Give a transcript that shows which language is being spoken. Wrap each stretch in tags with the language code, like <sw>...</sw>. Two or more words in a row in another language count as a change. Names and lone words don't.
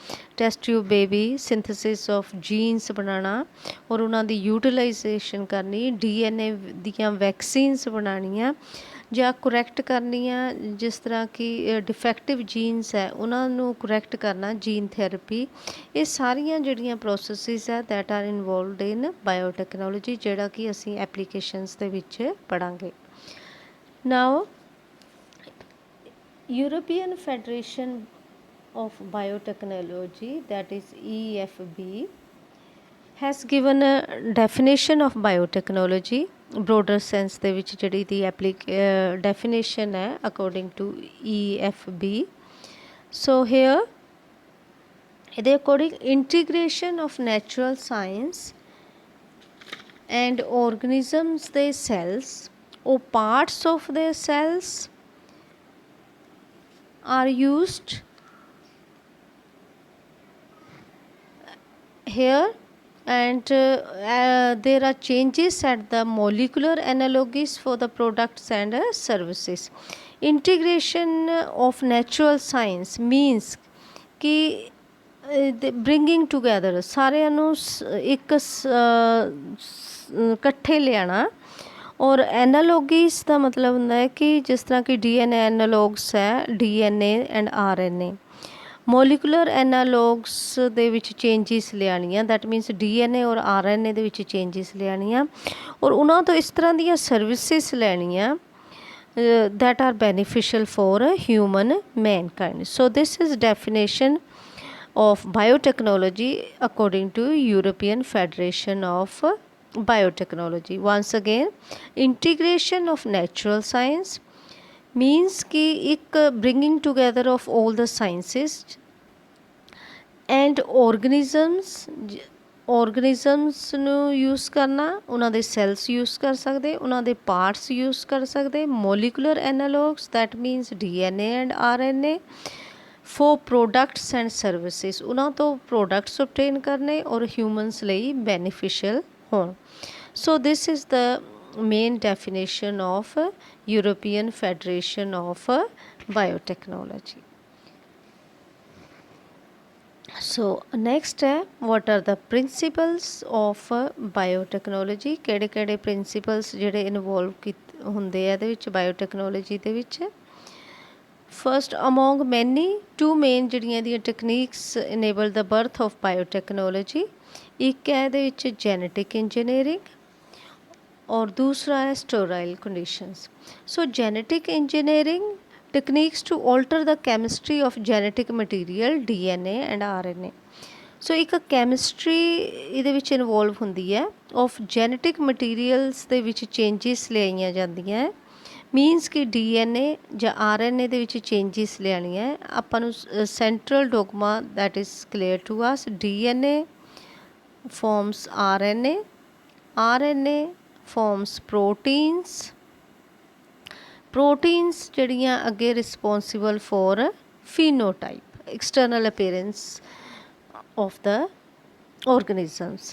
<en>test tube baby, synthesis of genes</en> <pa>ਬਣਾਉਣਾ ਔਰ ਉਹਨਾਂ ਦੀ ਯੂਟੀਲਾਈਜੇਸ਼ਨ ਕਰਨੀ, DNA ਦੀਆਂ ਵੈਕਸੀਨਸ ਬਣਾਉਣੀਆਂ ਜਾਂ ਕਰੈਕਟ ਕਰਨੀਆਂ, ਜਿਸ ਤਰ੍ਹਾਂ ਕਿ</pa> <en>defective genes</en> <pa>ਹੈ ਉਹਨਾਂ ਨੂੰ ਕਰੈਕਟ ਕਰਨਾ,</pa> <en>gene therapy.</en> <pa>ਇਹ ਸਾਰੀਆਂ ਜਿਹੜੀਆਂ ਪ੍ਰੋਸੈਸਿਸ ਹੈ</pa> <en>that are involved in biotechnology,</en> <pa>ਜਿਹੜਾ ਕਿ ਅਸੀਂ ਐਪਲੀਕੇਸ਼ਨਸ ਦੇ ਵਿੱਚ ਪੜ੍ਹਾਂਗੇ।</pa> <en>Now European Federation of biotechnology, that is EFB, has given a definition of biotechnology broader sense</en> <pa>ਦੇ ਵਿੱਚ ਜਿਹੜੀ ਦੀ</pa> <en>definition ਹੈ according to EFB. So here ਇਹਦੇ according integration of natural science and organisms their cells or parts of their cells are used here, and there are changes at the molecular analogies for the products and services. Integration of natural science means कि bringing together</en> <pa>ਸਾਰਿਆਂ ਨੂੰ ਇੱਕ ਇਕੱਠੇ ਲਿਆਣਾ। ਔਰ ਐਨਾਲੋਗੀਸ ਦਾ ਮਤਲਬ ਹੁੰਦਾ ਹੈ ਕਿ ਜਿਸ ਤਰ੍ਹਾਂ ਕਿ DNA ਐਨਾਲੋਗਸ ਹੈ, DNA ਐਂਡ RNA।</pa> <en>molecular analogs</en> <pa>ਦੇ ਵਿੱਚ ਚੇਂਜਿਸ ਲਿਆਉਣੀਆਂ,</pa> <en>that means</en> <pa>DNA ਔਰ RNA ਦੇ ਵਿੱਚ ਚੇਂਜਿਸ ਲਿਆਉਣੀਆਂ ਔਰ ਉਹਨਾਂ ਤੋਂ ਇਸ ਤਰ੍ਹਾਂ ਦੀਆਂ ਸਰਵਿਸਿਸ ਲੈਣੀਆਂ</pa> <en>that are beneficial for human mankind. So this is definition of biotechnology according to European Federation of Biotechnology. Once again, integration of natural science means</en> <hi>कि एक</hi> <en>bringing together of all the sciences and organisms</en> <pa>ਨੂੰ ਯੂਜ਼ ਕਰਨਾ, ਉਹਨਾਂ ਦੇ ਸੈਲਸ ਯੂਜ਼ ਕਰ ਸਕਦੇ, ਉਹਨਾਂ ਦੇ ਪਾਰਟਸ ਯੂਜ਼ ਕਰ ਸਕਦੇ।</pa> <en>molecular analogs that means DNA and RNA for products and services,</en> <pa>ਉਹਨਾਂ ਤੋਂ ਪ੍ਰੋਡਕਟਸ ਓਬਟੇਨ ਕਰਨੇ ਔਰ ਹਿਊਮਨਸ ਲਈ ਬੈਨੀਫਿਸ਼ੀਅਲ ਹੋਣ।</pa> <en>so this is the main definition of European Federation of Biotechnology. So next है what are the principles of biotechnology,</en> <pa>ਕਿਹੜੇ ਕਿਹੜੇ principles ਜਿਹੜੇ ਇਨਵੋਲਵ ਹੁੰਦੇ ਆ ਇਹਦੇ ਵਿੱਚ ਬਾਇਓਟੈਕਨੋਲੋਜੀ ਦੇ ਵਿੱਚ।</pa> <en>ਫਸਟ among many, two main</en> <pa>ਜਿਹੜੀਆਂ ਇਹਦੀਆਂ ਟੈਕਨੀਕਸ</pa> <en>enable the birth of biotechnology।</en> <pa>ਇੱਕ ਹੈ ਇਹਦੇ ਵਿੱਚ</pa> <en>genetic engineering</en> <hi>और दूसरा है</hi> <en>sterile conditions. So genetic engineering techniques to alter the chemistry of genetic material DNA and RNA.</en> <hi>सो एक</hi> <pa>कैमिस्ट्री ਇਹਦੇ ਵਿੱਚ ਇਨਵੋਲਵ ਹੁੰਦੀ ਹੈ</pa> <en>of genetic materials</en> <pa>ਦੇ ਵਿੱਚ ਚੇਂਜਿਸ ਲਿਆਈਆਂ ਜਾਂਦੀਆਂ ਮੀਨਸ ਕਿ DNA ਜਾਂ RNA ਦੇ ਵਿੱਚ ਚੇਂਜਿਸ ਲਿਆਉਣੀਆਂ ਹੈ। ਆਪਾਂ ਨੂੰ</pa> <en>central dogma that is clear to us, DNA forms RNA, RNA forms proteins, proteins</en> <pa>ਜਿਹੜੀਆਂ ਅੱਗੇ</pa> <en>responsible for phenotype, external appearance of the organisms।</en>